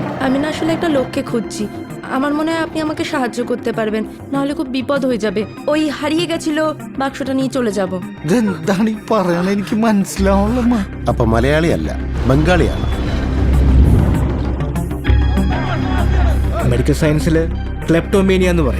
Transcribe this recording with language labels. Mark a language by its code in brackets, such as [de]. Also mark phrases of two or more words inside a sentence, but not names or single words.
[bn] আমি না আসলে একটা লোককে খুঁজছি, আমার মনে হয় আপনি আমাকে সাহায্য করতে পারবেন, নাহলে খুব বিপদ হয়ে যাবে। ওই হারিয়ে গেছিল বাক্সটা নিয়ে চলে যাব। [ml] ഇതെന്താണ് ഈ പറയണ? എനിക്ക് മനസ്സിലാവുള്ളമ്മ. അപ്പൊ മലയാളിയല്ല, ബംഗാളിയാണ്. [en] medical science [ml] ക്ലെപ്റ്റോമേനിയ എന്ന് പറയും.